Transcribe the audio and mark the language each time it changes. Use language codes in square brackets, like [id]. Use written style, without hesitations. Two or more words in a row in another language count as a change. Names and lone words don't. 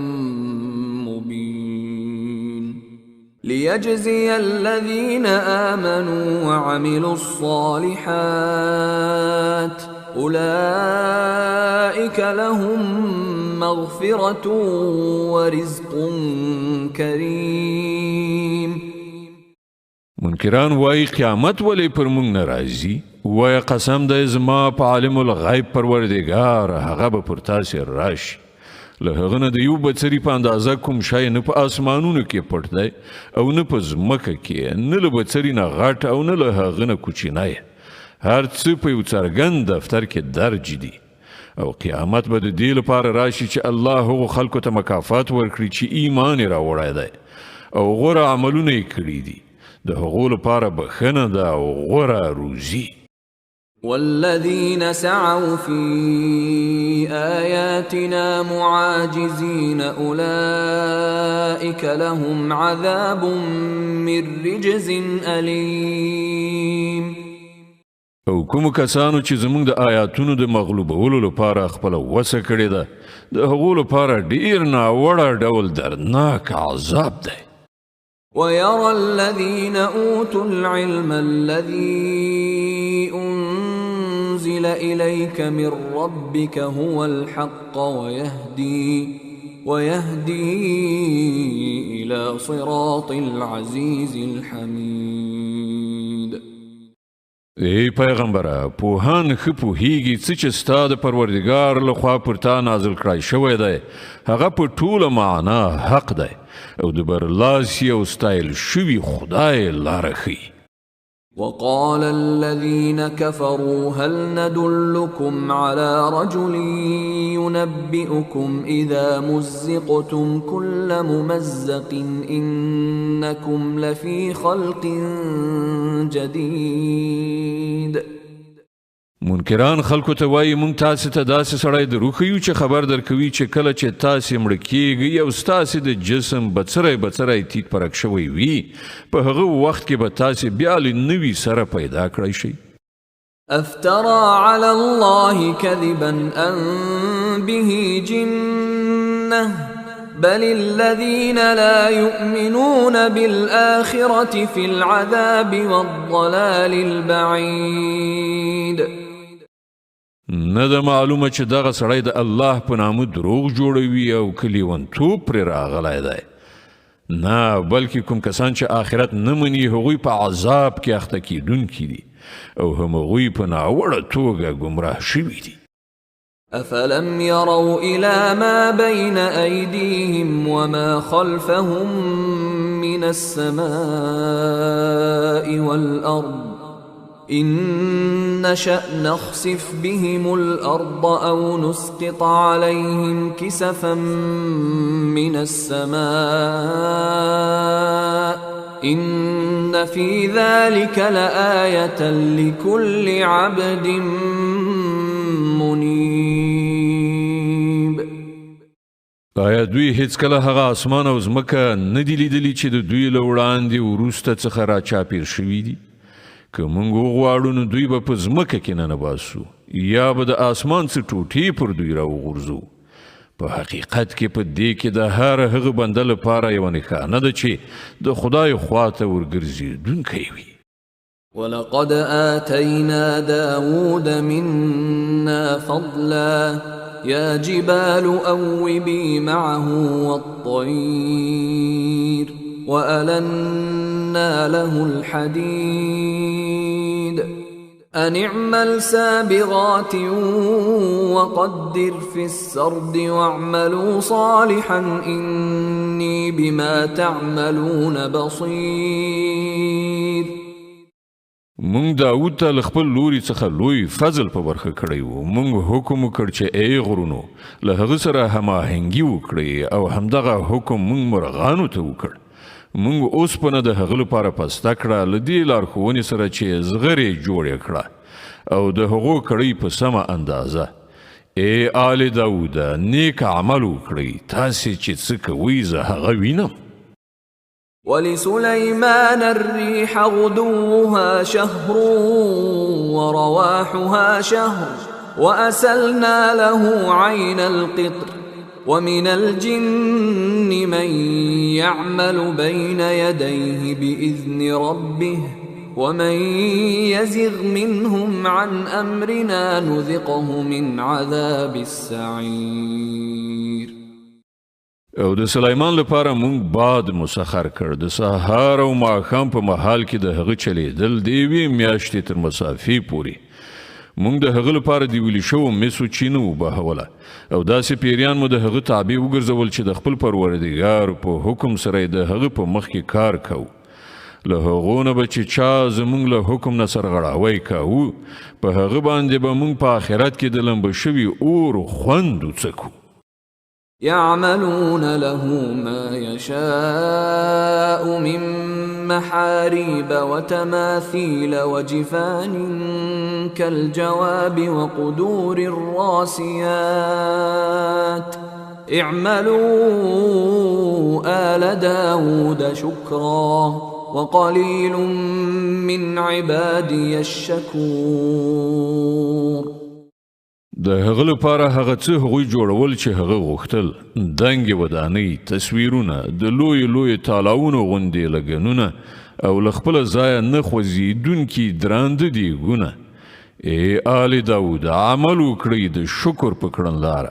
[ar] مبين ليجزي الذين آمنوا وعملوا الصالحات أولئك لهم مغفرة ورزق كريم. [ps] منکران وای قیامت ولی پر مونږ ناراضي. وای قسم د زما په عالم الغیب پروردگار هغه به پر تاسو راشي. له هغه نه د یو بڅري په اندازه کوم شای نه په اسمانونو کې پټ دی او نه په ځمکه کې، نه له بڅري نه غټ او نه له هغه نه کوچنی. هر څه په یو څرګند دفتر کې درج دي او قیامت به د دې لپاره راشي چې الله هغو خلکو ته مکافات ورکړي چې ایمان یې راوړی دی او غوره عملونه یې کړي دي. د هغو لپاره بخښنه ده او غوره روزي. [ar] والذين سعوا في آياتنا معاجزين أولئك لهم عذاب من رجز أليم. [ps] او کوم کسانو چې زمونږ د آیاتونو د مغلوبولو لپاره خپله وسه کړې ده، د هغو لپاره ډیر ناوړه ډول دردناک عذاب دی. [ar] ويرى الذين أوتوا العلم الذي أنزل إليك من ربك هو الحق ويهدي إلى صراط العزيز الحميد. [ps] ای پیغمبره، پوهان ښه پوهیږي څه چې ستا د پروردګار لخوا پر تا نازل کړی شوی دی هغه په ټوله معنا حق دی او د برلاسي او ستایل شوي خدای لاره ښیي. [ar] وقال الذين كفروا هل ندلكم على رجل ينبئكم إذا مزقتم كل ممزق إنكم لفي خلق جديد. [ps] منکران خلکو ته وایي مونږ تاسې ته داسې سړی دروښیو چې خبر درکوي چې کله چې تاسې مړه کیږئ او ستاسې د جسم بڅری تیت پرک شوی وي په هغه وخت کې به تاسې بیا له نوي سره پیدا کړی شئ. [ar] افترى على الله كذبا أم به جنة بل الذين لا يؤمنون بالآخرة في العذاب والضلال البعيد. [ps] نه ده معلومه چې دغه سړی د الله په نامه دروغ جوړوي او که لیونتوب پرې راغلی دی. نه بلکې کوم کسان چې آخرت نه مني هغوی په عذاب کې اخته کیدونکي دي او همغوی په ناوړه توګه ګمراه شوي دي. [ar] أفلم يروا إلى ما بين أيديهم وما خلفهم من السماء والأرض إن نشأ نخسف بهم الأرض أو نسقط عليهم كسفا من السماء إن في ذلك لآية لكل عبد منيب. [ps] آیا دوی هیڅ کله هغه اسمان او ځمکه نه دي لیدلي چې د دوی له وړاندې وروسته څخه راچاپېر شوي دي؟ که موږ وغواړو نو دوی به په ځمکه کې ننباسو یا به د اسمان څه ټوټې پر دوی راوغورځو. په حقیقت کې په دې کې د هر هغه بنده لپاره یوه نښانه ده چې د خدای خواته ورګرځېدونکی وي. [ar] ولقد آتينا داود منا فضلا يا جبال أوبي معه والطير وألنا له الحديد أن اعمل سابغات وقدر في السرد واعملوا صالحا إني بما تعملون بصير. [ps] مونږ داود ته له خپل لوري څخه لوی فضل په برخه کړی و. مونږ حکم وکړ چې ای غرونو له هغه سره هماهنګي وکړئ او همدغه حکم مونږ مرغانو ته وکړ. مونږ اوسپنه د هغه لپاره پسته کړه له دې لارښوونې سره چې زغرې جوړې کړه او د هغو کړئ په سمه اندازه. ای آل داوده نیک عمل وکړئ، تاسې چې څه کوئ زه هغه وینم. [ar] ولسليمان الريح غدوها شهر ورواحها شهر وأسلنا له عين القطر ومن الجن من يعمل بين يديه بإذن ربه ومن يزغ منهم عن أمرنا نذقه من عذاب السعير. [ps] او د سلیمان لپاره مونږ باد مسخر کړ د سهار او ماښام په مهال کې د هغه چلیدل د یوې میاشتې تر مسافې پورې. مونږ د هغه لپاره د ویلې شوو مسو چینه وبهوله او داسې پیریان مو د هغه تابع وګرځول چې د خپل پروردګار په حکم سره د هغه په مخ کې کار کوو. له هغو نه به چې چا زمونږ له حکم نه سرغړاوی کوو په هغه باندې به مونږ په آخرت کې د لمبه شوي اور خوند وڅکو. [ar] يعملون له ما يشاء من محاريب وتماثيل وجفان كالجواب وقدور الراسيات اعملوا آل داود شكرا وقليل من عبادي الشكور. [ps] د هغه لپاره هغه څه هغوی جوړول چې هغه غوښتل، دنګې ودانۍ، تصویرونه، د لوی تالاونو غوندې لګنونه او له خپله ځایه نه خوځېدونکي درانده دیګونه. ای آل داود عمل وکړئ د شکر په کړنلاره.